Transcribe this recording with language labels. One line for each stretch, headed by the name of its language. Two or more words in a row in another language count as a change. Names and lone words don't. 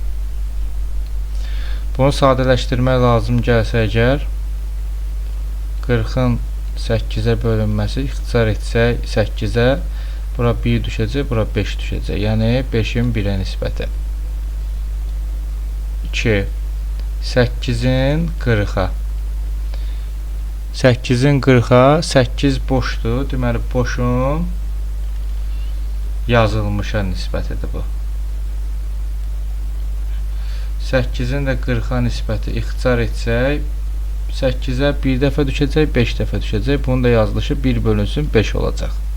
Azerbaijani: Bunu sadələşdirmək lazım gəlsə əgər 40-ın 8-ə bölünməsi ixtisar etsək 8-ə, bura 1 düşəcək, bura 5 düşəcək. Yəni 5-in 1-ə nisbəti. 2. 8-in 40-a. 8-in 40-a 8 boşdur. Deməli, boşun yazılmışa nisbətidir bu. 8-in də 40-a nisbəti ixtisar etsək 8-ə 1 dəfə düşəcək, 5 dəfə düşəcək. Bunun da yazılışı 1 bölünsün 5 olacaq.